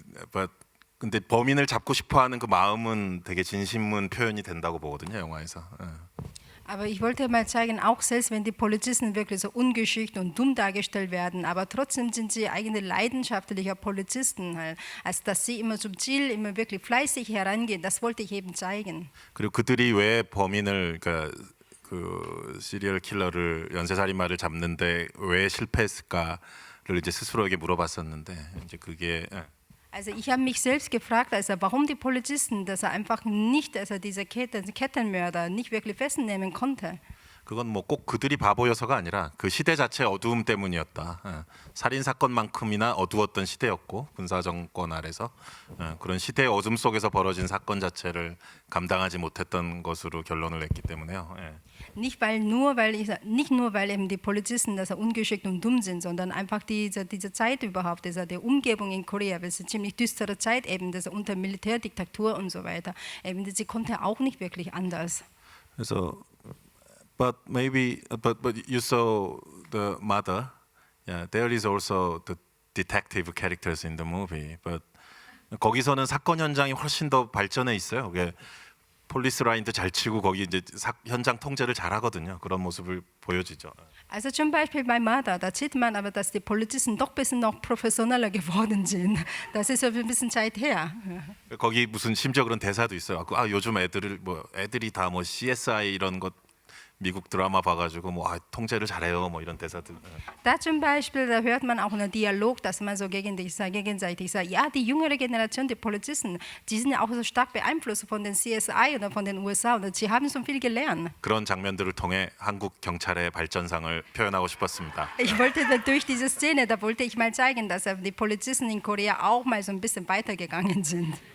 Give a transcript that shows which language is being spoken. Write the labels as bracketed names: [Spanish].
[Korean] But 근데 범인을 잡고 싶어하는 그 마음은 되게 진심은 표현이 된다고 보거든요, 영화에서. [German] Aber ich wollte mal zeigen, auch selbst wenn die Polizisten wirklich so ungeschickt und dumm dargestellt werden, aber trotzdem sind sie eigentlich leidenschaftliche Polizisten, halt. Also dass sie immer zum Ziel, immer wirklich fleißig herangehen, das wollte ich eben zeigen. [Korean] 그리고 그들이 왜 범인을 그러니까 그 시리얼 킬러를 연쇄살인마를 잡는데 왜 실패했을까를 이제 스스로에게 물어봤었는데 이제 그게 [German] Also ich habe mich selbst gefragt, also warum die Polizisten, dass er einfach nicht, also diese Kettenmörder nicht wirklich festnehmen konnte. [Korean] 그건 뭐 꼭 그들이 바보여서가 아니라 그 시대 자체의 어두움 때문이었다. 살인 사건만큼이나 어두웠던 시대였고 군사 정권 아래서 그런 시대의 어둠 속에서 벌어진 사건 자체를 감당하지 못했던 것으로 결론을 냈기 때문에요. [German] Nicht nur weil eben die Polizisten, dass er ungeschickt und dumm sind, sondern einfach diese Zeit überhaupt, die Umgebung in Korea, weil es eine ziemlich düstere Zeit eben, das unter Militärdiktatur und so weiter. Eben, sie konnte auch nicht wirklich anders. [English] 그래서 but you saw the mother. Yeah, there is also the detective characters in the movie. [Korean] But 거기서는 사건 현장이 훨씬 더 발전해 있어요. 그게 폴리스 라인도 잘 치고 거기 이제 현장 통제를 잘 하거든요. 그런 모습을 보여주죠. [German] Also zum Beispiel bei Mada, da sieht man aber, dass die Polizisten doch ein bisschen noch professioneller geworden sind. Das ist ja ein bisschen Zeit her. [Korean] 거기 무슨 심지어 그런 대사도 있어요. 요즘 애들이 다 뭐 CSI 이런 것 미국 드라마 봐가지고 통제를 잘해요 이런 대사들. [German] Da zum Beispiel, da hört man auch einen Dialog, dass man so gegenseitig sagt, ja, die jüngere Generation, die Polizisten, die sind ja auch so stark beeinflusst von den CSI oder von den USA und sie haben so viel gelernt. [Korean] 그런 장면들을 통해 한국 경찰의 발전상을 표현하고 싶었습니다. [German] Ich wollte durch diese Szene, da wollte ich mal zeigen, dass die Polizisten in Korea auch mal so ein bisschen weitergegangen sind.